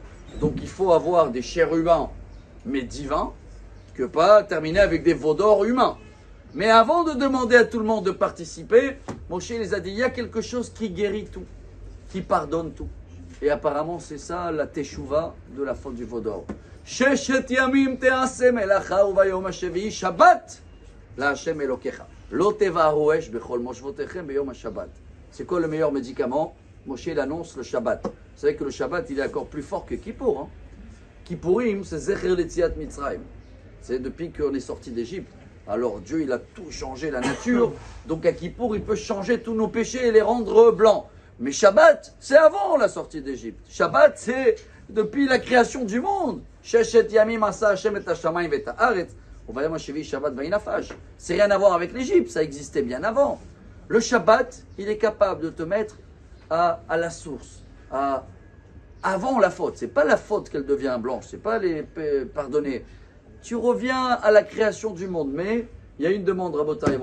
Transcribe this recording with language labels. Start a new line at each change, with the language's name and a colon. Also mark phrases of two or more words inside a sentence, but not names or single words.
French: Donc il faut avoir des chérubins, mais divins, que pas terminer avec des veaux d'or humains. Mais avant de demander à tout le monde de participer, Moshe les a dit, il y a quelque chose qui guérit tout, qui pardonne tout. Et apparemment c'est ça la teshuva de la faute du veau d'or.
Hebrew: ששת ימים תעשה מלאכה וביום השביעי שבת לה' אלוקיך. לא תבע הרואש בכל מושבותיכם ביום השבת.
French: C'est quoi le meilleur médicament? Moshe il annonce le Shabbat. Vous savez que le Shabbat il est encore plus fort que Kippour. Hein? Kippourim c'est
Hebrew: זכר ליציאת מצרים.
French: C'est depuis qu'on est sorti d'Égypte. Alors Dieu il a tout changé, la nature. Donc à Kippour il peut changer tous nos péchés et les rendre blancs. Mais Shabbat c'est avant la sortie d'Égypte. Shabbat c'est depuis la création du monde.
Hebrew: ששת ימים עשה השם את השמים את הארץ.
French: C'est rien à voir avec l'Égypte, ça existait bien avant. Le Shabbat, il est capable de te mettre à la source, avant la faute. C'est pas la faute qu'elle devient blanche, c'est pas les pardonner. Tu reviens à la création du monde, mais il y a une demande, Rabotai.